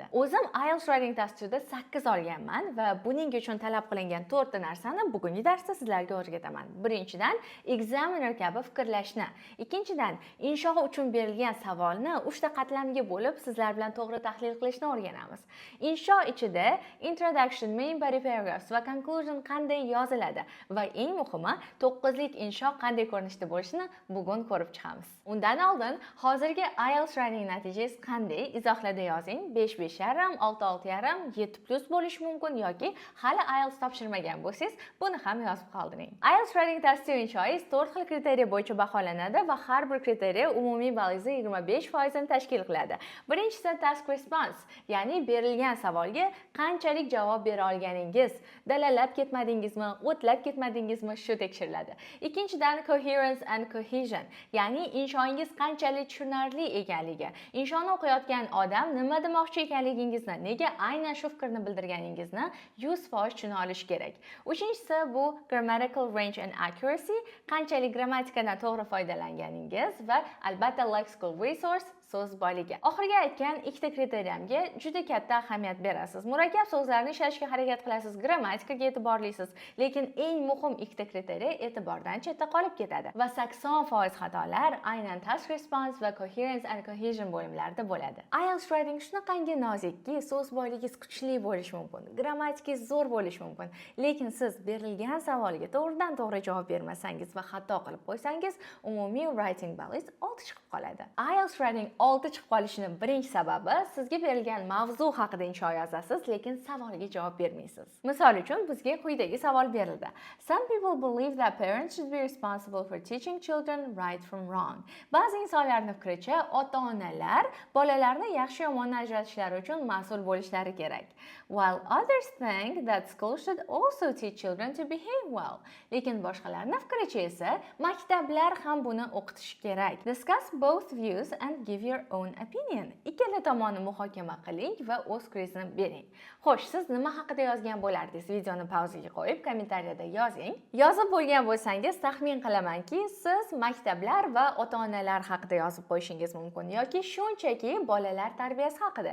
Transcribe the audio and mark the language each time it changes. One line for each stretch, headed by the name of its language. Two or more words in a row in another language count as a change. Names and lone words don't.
Uzbek: O'zim IELTS Writing Task 2 da 8 olganman va buning uchun talab qilingan 4 ta narsani bugungi darsda sizlarga o'rgataman. Birinchidan, examiner kabi fikrlashni. Ikkinchidan, insho uchun berilgan savolni 3 ta qatlamga bo'lib sizlar bilan to'g'ri tahlil qilishni o'rganamiz. Insho ichida introduction,
English: main body paragraphs
Uzbek: va conclusion qanday yoziladi va eng muhimi 9lik insho qanday ko'rinishda bo'lishini bugun ko'rib chiqamiz. Undan oldin hozirgi IELTS Writing natijangiz qanday? Izohlarda yozing. 5.5,5, 6.5, 7+ bo'lishi mumkin yoki hali IELTS topshirmagan bo'lsangiz, buni ham yozib qoldiring. IELTS Writing Task 2 inshoingiz 4 xil kriteriya bo'yicha baholanadi va har bir kriteriya umumiy ballingizni 25% ni tashkil qiladi. Birinchisi
English: task response,
Uzbek: ya'ni berilgan savolga qanchalik javob bera olganingiz, dalalab ketmadingizmi, o'tlab ketmadingizmi, shu tekshiriladi. Ikkinchidan
English: coherence and cohesion,
Uzbek: ya'ni inshoingiz qanchalik tushunarli ekanligi, inshoni o'qiyotgan odam nima demoqchi ekanligingizni, nega aynan shu fikrni bildirganingizni 100% tushuna olish kerak. Uchinchisi bu
English: grammatical range and accuracy,
Uzbek: qanchalik grammatikadan to'g'ri foydalanganingiz va albatta
English: lexical resource,
Uzbek: so'z boyligi. Oxirgi aytgan ikkita kriteriyamga juda katta ahamiyat berasiz. Murakkab so'zlarni ishlatishga harakat qilasiz, grammatikaga e'tiborlisiz, lekin eng muhim ikkita kriteriya e'tibordan chetda qolib ketadi. Va 80% xatolar aynan
English: task response
Uzbek: va
English: coherence and cohesion
Uzbek: bo'limlarida bo'ladi. IELTS Writing shunaqangi nozikki, so'z boyligingiz kuchli bo'lishi mumkin, grammatikangiz zo'r bo'lishi mumkin, lekin siz berilgan savolga to'g'ridan to'g'ri javob bermasangiz va xato qilib qo'ysangiz, umumiy writing ballingiz 6 chiqib qoladi. IELTS Writing 6 chiqib qolishining birinchi sababi sizga berilgan mavzu haqida insho yozasiz, lekin savolga javob bermaysiz. Misol uchun bizga quyidagi savol berildi.
English: Some people believe that parents should be responsible for teaching children right from wrong.
Uzbek: Ba'zi insonlarning fikricha, ota-onalar bolalarni yaxshi yomonni ajratishlari uchun mas'ul bo'lishlari kerak.
English: While others think that schools should also teach children to behave well.
Uzbek: Lekin boshqalarning fikricha esa maktablar ham buni o'qitishi kerak.
English: Discuss both views and give your own opinion.
Uzbek: ikkala tomonni muhokama qiling va o'z fikringizni bering. Xo'sh, siz nima haqida yozgan bo'lardingiz? Videoni pauzaga qo'yib, kommentariyada yozing. Yozib bo'lgan bo'lsangiz, taxmin qilamanki, siz maktablar va ota-onalar haqida yozib qo'yishingiz mumkin yoki shunchaki bolalar tarbiyasi haqida.